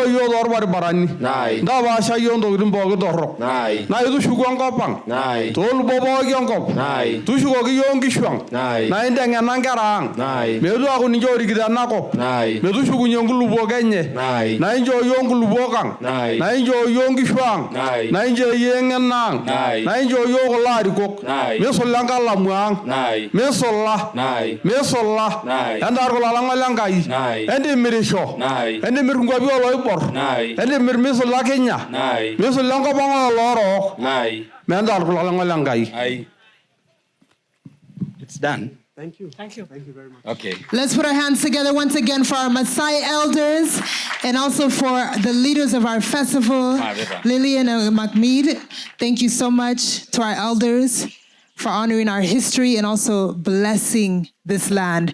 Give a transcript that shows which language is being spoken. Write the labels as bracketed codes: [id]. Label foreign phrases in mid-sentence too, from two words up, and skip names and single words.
[mas] yiok torbaribarani, ntapaasha yiok ntokitin pooki torrok, naa itushuku enkop ang', toolubo pooki enkop, tushukoki yiok nkishu ang', naa inteng'ena nkera ang', meetu aaku ninche orikito enakop, metushukunye nkulupuok enye, naa inchoo yiok nkulupuok ang', naa inchoo yiok nkishu ang', naa inchoo yiok eng'eno ang', naa inchoo yiok kulo arikok, misula enkalamu ang', misula, entarr kulo alang'a lenkai, entimirisho, entimirr nkwapi oloibor, entimirr misula Kenya, misula enkop ang' oloorok, mentarr kulo alang'a lenkai. [en] It's done. Thank you. Thank you. Thank you very much. Okay. Let's put our hands together once again for our Maasai elders and also for the leaders of our festival, Liliane and Makmid. Thank you so much to our elders for honoring our history and also blessing this land.